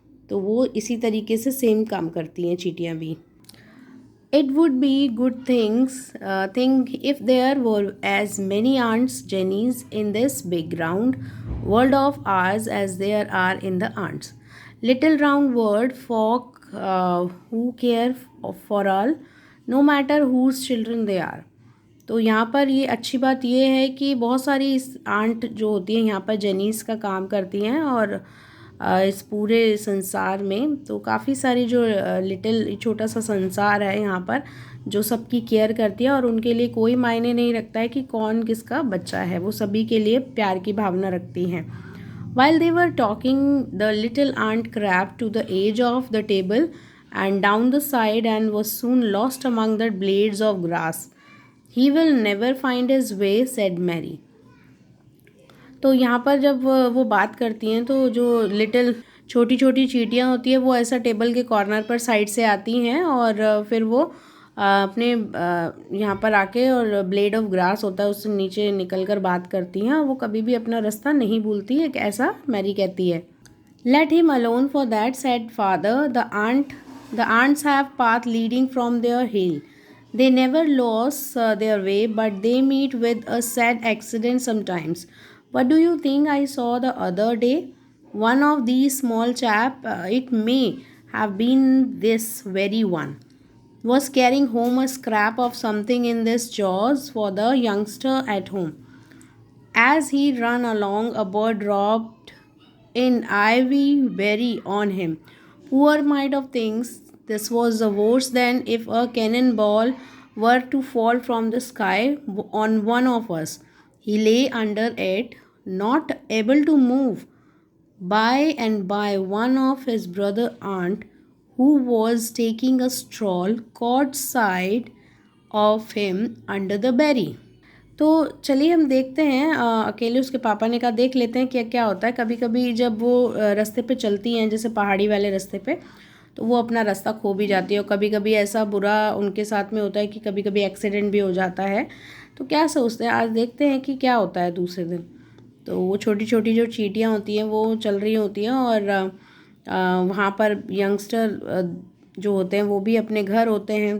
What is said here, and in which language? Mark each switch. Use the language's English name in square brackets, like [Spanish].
[Hindi] तो वो इसी तरीके से सेम काम करती हैं चींटियाँ भी। [English] "It would be good thing if there were as many aunts Jennies in this big round world of ours as there are in the ants. Little round world folk who care for all, no matter whose children they are." [Hindi] तो यहाँ पर ये अच्छी बात ये है कि बहुत सारी इस आंट जो होती हैं यहाँ पर जेनीस का काम करती हैं, और इस पूरे संसार में तो काफ़ी सारी जो लिटिल छोटा सा संसार है यहाँ पर, जो सबकी केयर करती है, और उनके लिए कोई मायने नहीं रखता है कि कौन किसका बच्चा है, वो सभी के लिए प्यार की भावना रखती हैं। [English] While they were talking, the little ant crept to the edge of the table and down the side and was soon lost among the blades of grass. "He will never find his way," said Mary. [Hindi] तो यहाँ पर जब वो बात करती हैं, तो जो लिटिल छोटी छोटी चींटियाँ होती हैं वो ऐसा टेबल के कॉर्नर पर साइड से आती हैं, और फिर वो अपने यहाँ पर आके, और ब्लेड ऑफ ग्रास होता है उससे नीचे निकल कर बात करती हैं, और वो कभी भी अपना रास्ता नहीं भूलती है, ऐसा मैरी कहती है। [English] "Let him alone for that," said father. The ants have path leading from their hill. They never lose their way, but they meet with a sad accident sometimes. What do you think I saw the other day? One of these small chap, it may have been this very one, was carrying home a scrap of something in his jaws for the youngster at home. As he ran along, a bird dropped an ivy berry on him. Poor mite of things, this was worse than if a cannonball were to fall from the sky on one of us. He lay under it, not able to move. By and by, one of his brother aunt, who was taking a stroll, caught sight of him under the berry. [Hindi] तो चलिए हम देखते हैं, अकेले उसके पापा ने कहा देख लेते हैं क्या क्या होता है। कभी कभी जब वो रास्ते पे चलती हैं, जैसे पहाड़ी वाले रास्ते पे, तो वो अपना रास्ता खो भी जाती है। और कभी कभी ऐसा बुरा उनके साथ में होता है कि कभी कभी एक्सीडेंट भी हो जाता है। तो क्या सोचते हैं, आज देखते हैं कि क्या होता है दूसरे दिन। तो वो छोटी छोटी जो चींटियाँ होती हैं वो चल रही होती हैं, और वहाँ पर यंगस्टर जो होते हैं वो भी अपने घर होते हैं।